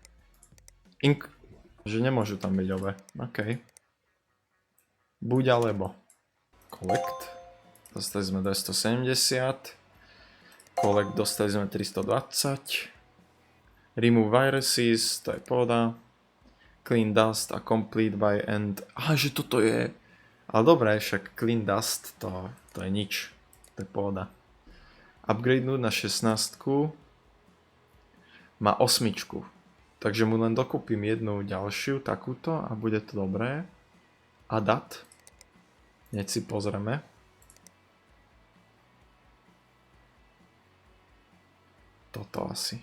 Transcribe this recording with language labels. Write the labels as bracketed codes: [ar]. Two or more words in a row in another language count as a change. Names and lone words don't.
[sk] Že nemôžu tam byť obe. OK. Buď alebo. Collect. Dostali sme 270. Collect dostali sme 320. [en] Remove viruses, [sk] to je pohoda. [en] Clean dust a complete by end. [sk] Že toto je... Ale dobré, však [en] clean dust, [sk] to je nič. To je pohoda. Upgradenúť na 16. Má 8. Takže mu len dokúpim jednu ďalšiu, takúto, a bude to dobré. Adat. Hneď si pozrieme. Toto asi.